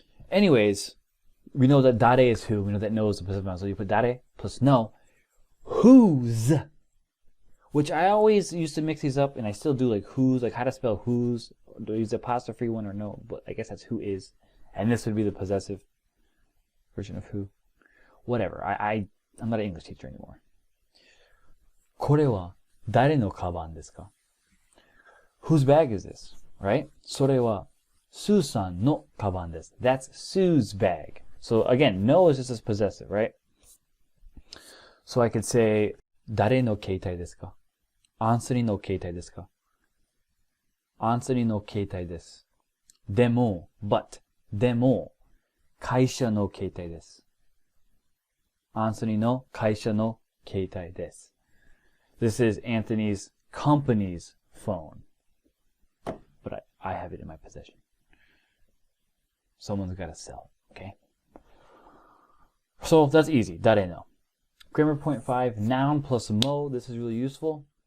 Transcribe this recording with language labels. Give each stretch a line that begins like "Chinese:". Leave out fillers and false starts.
English: Anyways, we know that dare is who. We know that no is the possessive noun. So you put dare plus no. Whose. Which I always used to mix these up, and I still do, like whose, like how to spell whose. Do I use the apostrophe one or no? But I guess that's who is. And this would be the possessive version of who. Whatever. I'm not an English teacher anymore.
Japanese: これは誰のカバンですか?
English: Whose bag is this? Right?
Japanese: それはスーさんのカバンです.
English: That's Sue's bag. So again, no is just as possessive, right? So I could say
Japanese: 誰の携帯ですか? アンソニーの携帯ですか?アンソニーの携帯です. でも but でも会社の携帯です. アンソニーの会社の携帯です.
English: This is Anthony's company's phone. But I have it in my possession. Someone's got to sell it, okay? So that's easy. Dare no. Grammar point 5, noun plus mo. This is really useful.